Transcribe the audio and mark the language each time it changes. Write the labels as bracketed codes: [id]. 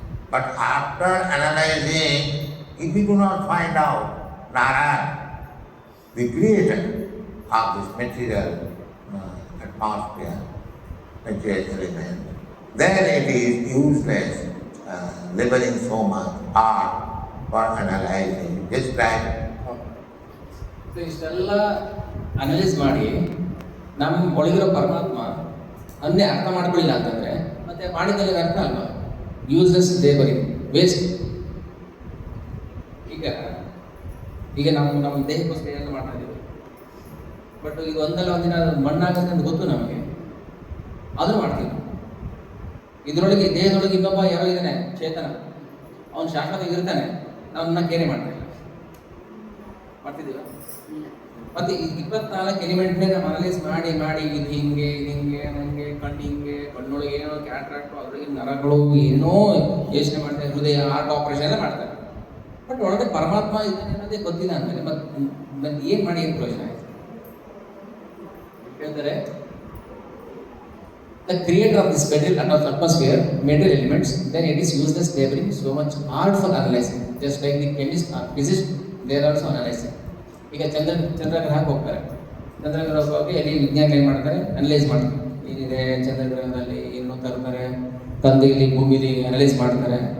[en] But after analyzing, if we do not find out Narayan, the creator of this material atmosphere, material element, then it is useless laboring so much hard for analyzing. Just like [kn] ಇಷ್ಟೆಲ್ಲ analyse ಮಾಡಿ ನಮ್ಮ ಒಳಗಿರೋ ಪರಮಾತ್ಮ ಅನ್ನೇ ಅರ್ಥ ಮಾಡ್ಕೊಳ್ಳಿಲ್ಲ ಅಂತಂದರೆ ಮತ್ತೆ ಮಾಡಿದಲ್ಲಿ ಅರ್ಥ ಅಲ್ವಾ? [en] Useless labour, waste. [kn] ಈಗ ನಮ್ಮ ದೇಹಕ್ಕೋಸ್ಕರ ಎಲ್ಲ ಮಾಡ್ತಾ ಇದ್ದೀವಿ. ಬಟ್ ಈಗ ಒಂದಲ್ಲ ಒಂದಿನ ಮಣ್ಣಾಗುತ್ತೆ ಅಂತ ಗೊತ್ತು ನಮಗೆ, ಆದರೂ ಮಾಡ್ತೀವಿ. ಇದರೊಳಗೆ ದೇಹದೊಳಗೆ ಇನ್ನೊಬ್ಬ ಯಾರೋ ಇದ್ದಾನೆ ಚೇತನ, ಅವನು ಶಾಶ್ವತ ಇರ್ತಾನೆ, ನಮ್ಮನ್ನ ಕೇರೆ ಮಾಡ್ತಾನೆ. ಮಾಡ್ತಿದ್ದೀವ? ಮತ್ತೆ ಈ 24 ಎಲಿಮೆಂಟ್ನೇ ನಾವು ಅನಲೈಸ್ ಮಾಡಿ ಮಾಡಿ ಇದು ಹಿಂಗೆ ನನಗೆ ಕಣ್ಣು ಹಿಂಗೆ, ಕಣ್ಣೊಳಗೆ ಏನೋ ಕ್ಯಾಟ್ರಾಕ್ಟು, ಅದರೊಳಗೆ ನರಗಳು ಏನೋ ಯೋಚನೆ ಮಾಡ್ತಾರೆ, ಹೃದಯ ಹಾರ್ಟ್ ಆಪರೇಷನ್ ಎಲ್ಲ ಮಾಡ್ತಾರೆ. ಬಟ್ ಒಳಗೆ ಪರಮಾತ್ಮ ಇದ್ದಾನೆ ಅನ್ನೋದೇ ಗೊತ್ತಿಲ್ಲ ಅಂದಮೇಲೆ ಮತ್ತೆ ಏನು ಮಾಡಿ ಏನು ಪ್ರಯೋಜನ ಆಯ್ತು? [en] ಹೇಳ್ತಾರೆ, the creator of this material and of atmosphere, material elements, then it is useless they bring so much art for analyzing. Just like the chemist or physicist, they are also analyzing. [kn] ಈಗ ಚಂದ್ರಗ್ರಹಕ್ಕೆ ಹೋಗ್ತಾರೆ, ಚಂದ್ರಗ್ರಹಕ್ಕೆ ಹೋಗಿ ಅಲ್ಲಿ ವಿಜ್ಞಾನ ಏನು ಮಾಡ್ತಾರೆ, analyse ಮಾಡ್ತಾರೆ, ಏನಿದೆ ಚಂದ್ರಗ್ರಹದಲ್ಲಿ, ಏನು ತರ್ತಾರೆ, ತಂದು ಇಲ್ಲಿ ಭೂಮಿಲಿ ಅನಲೈಸ್ ಮಾಡ್ತಾರೆ.